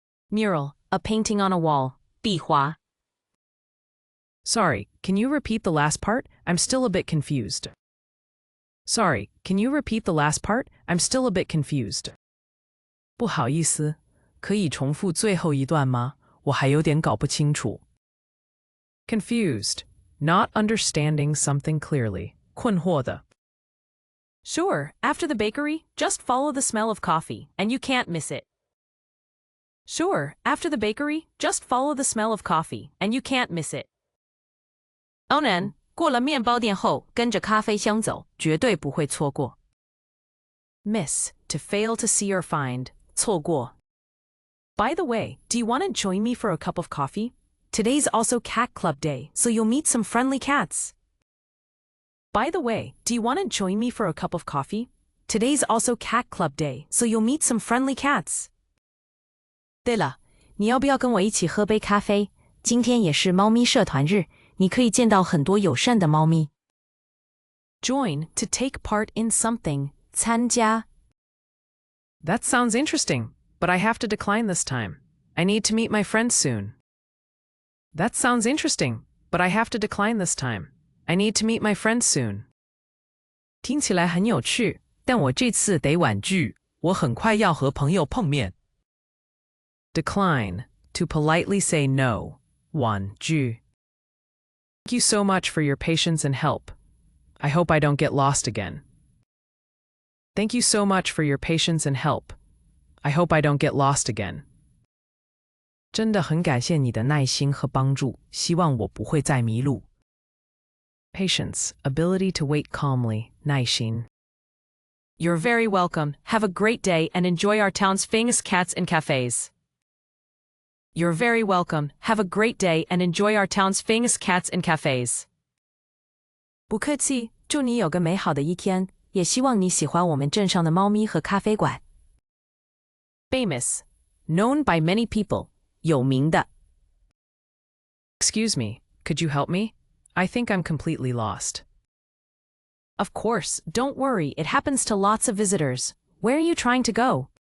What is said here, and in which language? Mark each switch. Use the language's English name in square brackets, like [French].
[English] Mural, a painting on a wall. [Chinese] 壁画。 [English] Sorry, can you repeat the last part? I'm still a bit confused. Sorry, can you repeat the last part? I'm still a bit confused. [Chinese] 不好意思，可以重复最后一段吗？我还有点搞不清楚。 [English] Confused, not understanding something clearly. [Chinese] 困惑的。 [English] Sure, after the bakery, just follow the smell of coffee, and you can't miss it. Sure, after the bakery, just follow the smell of coffee, and you can't miss it. [Chinese] 当然，过了面包店后，跟着咖啡香走，绝对不会错过。 [English] Miss, to fail to see or find, 错过. By the way, do you want to join me for a cup of coffee? Today's also Cat Club Day, so you'll meet some friendly cats. By the way, do you want to join me for a cup of coffee? Today's also Cat Club Day, so you'll meet some friendly cats. [Chinese] 对了，你要不要跟我一起喝杯咖啡？今天也是猫咪社团日，你可以见到很多友善的猫咪。 [English] Join, to take part in something, 参加. That sounds interesting, but I have to decline this time. I need to meet my friends soon. That sounds interesting, but I have to decline this time. I need to meet my friends soon. [Chinese] 听起来很有趣，但我这次得婉拒，我很快要和朋友碰面。 [English] Decline, to politely say no. [Chinese] 婉拒. [English] Thank you so much for your patience and help. I hope I don't get lost again. Thank you so much for your patience and help. I hope I don't get lost again. [Chinese] 真的很感谢你的耐心和帮助，希望我不会再迷路。 [English] Patience, ability to wait calmly, 耐心. You're very welcome. Have a great day and enjoy our town's famous cats and cafes. You're very welcome. Have a great day and enjoy our town's famous cats and cafes. [Chinese] 不客气，祝你有个美好的一天，也希望你喜欢我们镇上的猫咪和咖啡馆。 [English] Famous, known by many people, 有名的。 Excuse me, could you help me? I think I'm completely lost. Of course, don't worry, it happens to lots of visitors. Where are you trying to go?